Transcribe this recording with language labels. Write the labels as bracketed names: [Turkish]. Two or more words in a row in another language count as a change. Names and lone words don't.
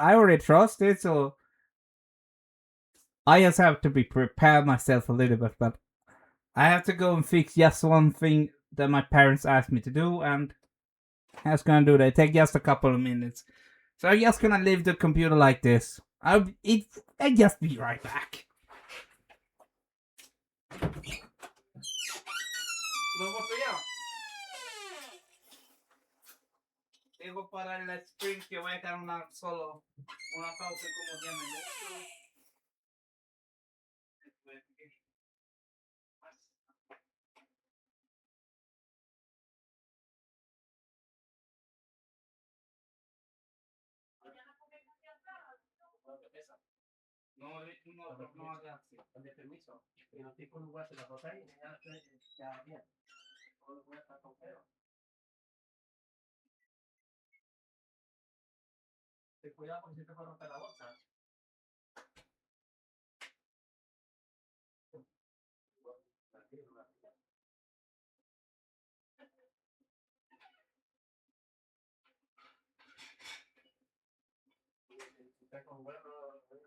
[English] I already trust it, so I just have to be prepare myself a little bit, but I have to go and fix just one thing that my parents asked me to do, and I was gonna do that. It take just a couple of minutes. So I'm just gonna leave the computer like this. I'll just be right back. [Spanish] Digo para el sprint que voy a quedar una pausa como 10 minutos. No, [Italian] ragazzi, avete permesso? Il tipo non vuole la bottiglia, [Spanish] ya bien. Todo puede estar con pero. Ten cuidado porque si te puede romper la bolsa. Está con huevo,